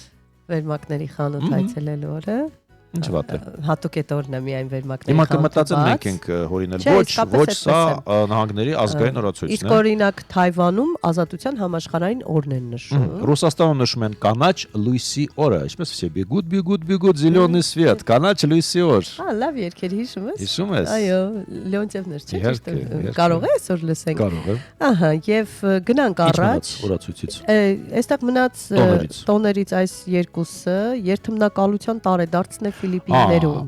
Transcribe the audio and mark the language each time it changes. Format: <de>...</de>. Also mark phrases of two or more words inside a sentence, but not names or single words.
<hy>Վերմակների խանութ այցելելու օրը։ Ինչ վատ է։ Հատուկ է տորն է միայն վերմակների Հիմա կմտածեմ մենք ենք հորինել ոչ սա նահանգների ազգային օրացույցն է։ Իսկ օրինակ Թայվանում ազատության համաշխարհային օրն են նշում։ Ռուսաստանում նշում են կանաչ լույսի օրը, ինչպես</hy> <ru>все бегут зеленый свет,</ru> <hy>կանաչ լույսի օր։ Լավ երգեր հիշում ես։ Հիշում ես։ Այո, Լեոնտիևներ չէ՞ ճիշտ։ Կարող է այսօր լսենք։ Կարող է։ Ահա, եւ գնանք առաջ։ Օրացույցից։ Այստեղ մնաց տոներից այս երկուսը երթմնակալության տարեդարձն է Ֆիլիպիններում։</hy>